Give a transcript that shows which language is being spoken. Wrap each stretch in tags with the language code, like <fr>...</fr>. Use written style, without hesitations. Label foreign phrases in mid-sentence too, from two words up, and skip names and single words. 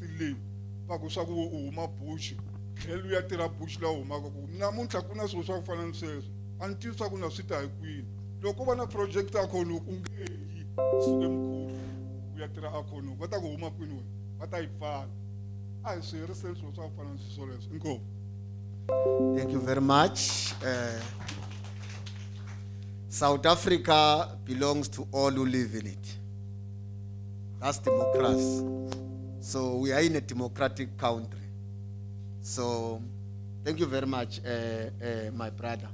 <ts>leyi va ku swa ku u huma bush tlhela u ya tirha bush la u humaka ku namuntlha ku na swilo swa ku fana na sweswo a ni tivi swa ku na swi ta hi kwini loko va na project a khonu u nge yi suke mkhulu u ya tirha a khonu va ta ku huma kwini wena va ta yi pfala a hi swi heriseli swilo swa ku fana na swilo leswo inkomu.</ts> <en>Thank you very much. South Africa belongs to all who live in it. That's democracy. So we are in a democratic country. So thank you very much, my brother.</en>